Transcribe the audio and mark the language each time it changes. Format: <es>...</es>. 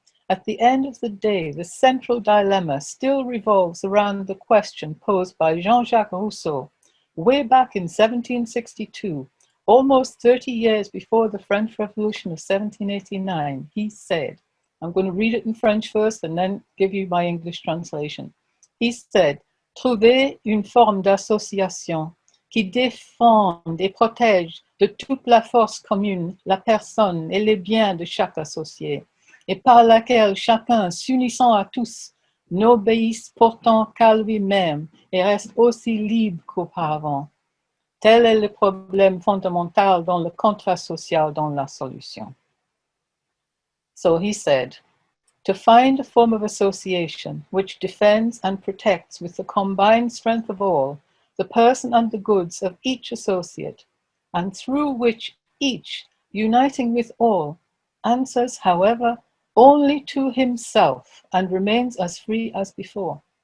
<en>At the end of the day, the central dilemma still revolves around the question posed by Jean-Jacques Rousseau way back in 1762, almost 30 years before the French Revolution of 1789. He said, I'm going to read it in French first and then give you my English translation. He said,</en> <fr>trouver une forme d'association qui défende et protège de toute la force commune la personne et les biens de chaque associé, et par laquelle chacun, s'unissant à tous, n'obéisse pourtant qu'à lui-même et reste aussi libre qu'auparavant. Tel est le problème fondamental dans le contrat social dans la solution.</fr> <en>So he said, to find a form of association which defends and protects with the combined strength of all the person and the goods of each associate, and through which each, uniting with all, answers, however, only to himself and remains as free as before.</en>